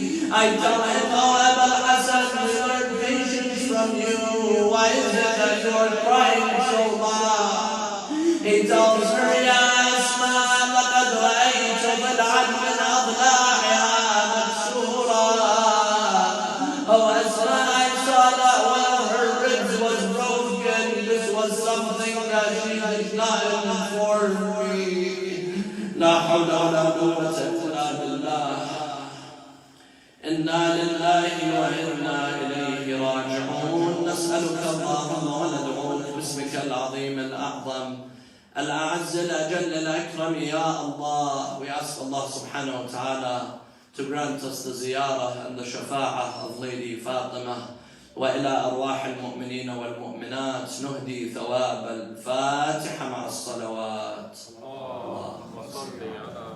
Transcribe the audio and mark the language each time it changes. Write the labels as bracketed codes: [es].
[en] I tell him, Oh Abul Hassan, we learned patience from you. Why is it that you are crying so loud? He tells her, [ar] Ya Asma, لقد رأيت ضلعا من أضلاعها مكسورا. [en] Oh Asma, I saw that one of her ribs was broken. This was something that she did not inform me. [ar] La hawla wa la quwwata illa billah. Inna lillahi wa inna ilayhi raji'un. نسألك اللهم وندعوك باسمك العظيم الأعظم الأعز الأجل الأكرم يا Allah. [en] We ask Allah subhanahu wa ta'ala to grant us the ziyarah and the shafa'ah of Lady Fatima. [ar] وإلى أرواح المؤمنين والمؤمنات نهدي ثواب الفاتحة مع الصلوات. اللهم صل على